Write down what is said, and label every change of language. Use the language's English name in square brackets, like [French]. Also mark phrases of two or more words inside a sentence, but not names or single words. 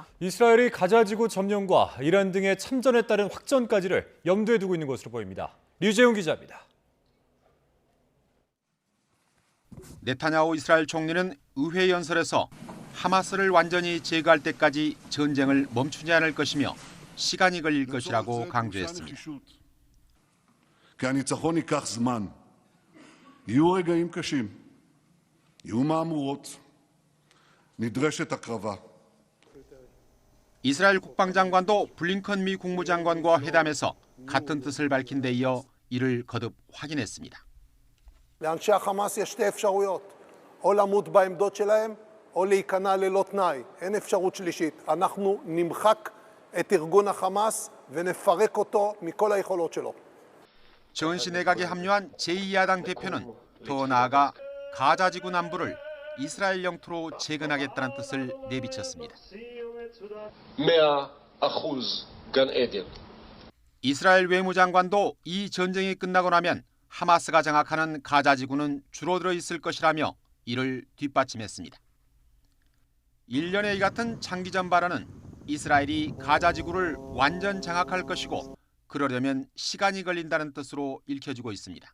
[Korean] 이스라엘이 가자지구 점령과 이란 등의 참전에 따른 확전까지를 염두에 두고 있는 것으로 보입니다. 류재용 기자입니다. 네타냐후 이스라엘 총리는 의회 연설에서 하마스를 완전히 제거할 때까지 전쟁을 멈추지 않을 것이며 시간이 걸릴 것이라고 강조했습니다. [Hebrew] יהיו רגעים קשים, יהיו מהמורות, נדרשת הקרבה. [Korean] 이스라엘 국방장관도 블링컨 미 국무장관과 회담에서 같은 뜻을 밝힌 데 이어 이를 거듭 확인했습니다. [Hebrew] לאנשי החמאס יש שתי אפשרויות, או למות בעמדות שלהם, או להיכנע ללא תנאי. אין אפשרות שלישית. אנחנו נמחק את ארגון החמאס ונפרק אותו מכל היכולות שלו. [Korean] 전시 내각에 합류한 제2야당 대표는 더 나아가 가자지구 남부를 이스라엘 영토로 재건하겠다는 뜻을 내비쳤습니다. [Hebrew] 100% גן עדן. [Korean] 이스라엘 외무장관도 이 전쟁이 끝나고 나면 하마스가 장악하는 가자지구는 줄어들어 있을 것이라며 이를 뒷받침했습니다. 1년의 이 같은 장기전 발언은 이스라엘이 가자지구를 완전 장악할 것이고 그러려면 시간이 걸린다는 뜻으로 읽혀지고 있습니다.